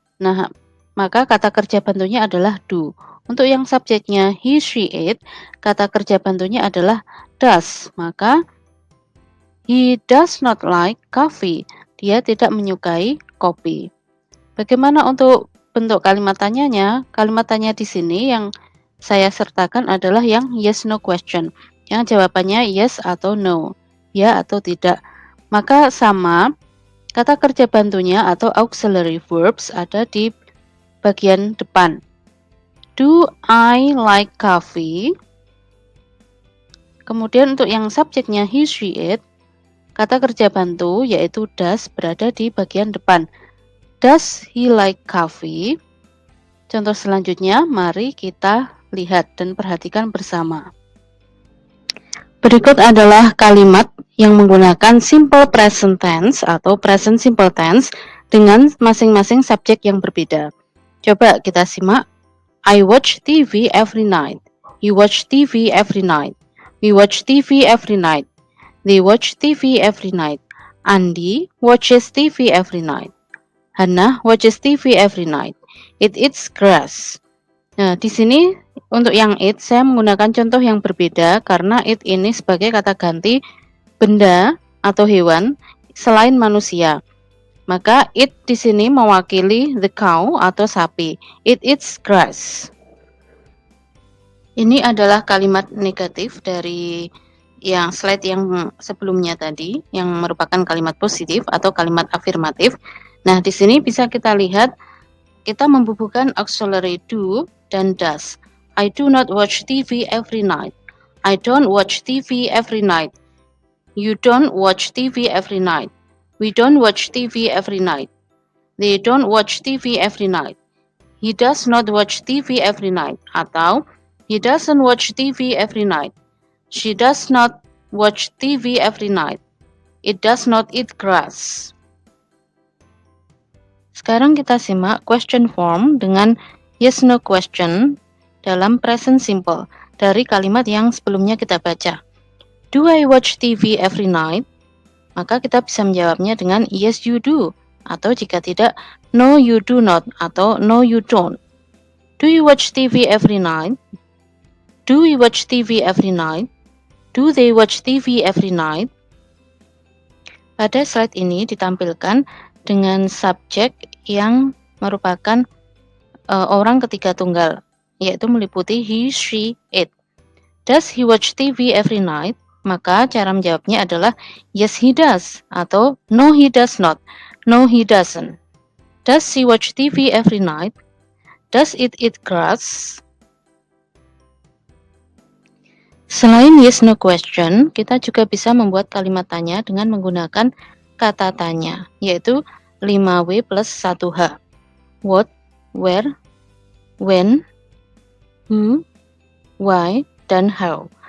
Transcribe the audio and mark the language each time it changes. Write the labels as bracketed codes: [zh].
[id] Nah, maka kata kerja bantunya adalah do. Untuk yang subjeknya he, she, it, kata kerja bantunya adalah does. [en] Maka he does not like coffee. [id] Dia tidak menyukai kopi. Bagaimana untuk bentuk kalimat tanyanya? Kalimat tanya di sini yang saya sertakan adalah yang yes no question, yang jawabannya yes atau no, ya atau tidak. Maka sama, kata kerja bantunya atau auxiliary verbs ada di bagian depan. [en] Do I like coffee? [id] Kemudian untuk yang subjeknya he, she, it, kata kerja bantu yaitu does berada di bagian depan. [en] Does he like coffee? [id] Contoh selanjutnya, mari kita lihat dan perhatikan bersama. Berikut adalah kalimat yang menggunakan simple present tense atau present simple tense dengan masing-masing subjek yang berbeda. Coba kita simak. [en] I watch TV every night. You watch TV every night. We watch TV every night. They watch TV every night. Andi watches TV every night. Hannah watches TV every night. It eats grass. [id] Nah, di sini untuk yang it saya menggunakan contoh yang berbeda karena it ini sebagai kata ganti benda atau hewan selain manusia. Maka it di sini mewakili the cow atau sapi. [en] It eats grass. [id] Ini adalah kalimat negatif dari yang slide yang sebelumnya tadi, yang merupakan kalimat positif atau kalimat afirmatif. Nah, di sini bisa kita lihat kita membubuhkan auxiliary do dan does. [en] I do not watch TV every night. I don't watch TV every night. You don't watch TV every night. We don't watch TV every night. They don't watch TV every night. He does not watch TV every night. Atau he doesn't watch TV every night. She does not watch TV every night. It does not eat grass. [id] Sekarang kita simak question form dengan yes no question dalam present simple dari kalimat yang sebelumnya kita baca. [en] Do I watch TV every night? [id] Maka kita bisa menjawabnya dengan [en] yes you do, [id] atau jika tidak, [en] no you do not, atau no you don't. Do you watch TV every night? Do we watch TV every night? Do they watch TV every night? [id] Pada slide ini ditampilkan dengan subjek yang merupakan orang ketiga tunggal, yaitu meliputi he, she, it. [en] Does he watch TV every night? [id] Maka cara menjawabnya adalah [en] yes he does atau no he does not, no he doesn't. Does he watch TV every night? Does it eat grass? [id] Selain yes no question, kita juga bisa membuat kalimat tanya dengan menggunakan kata tanya, yaitu 5W plus 1H. [en] What, where, when, who, why, dan how.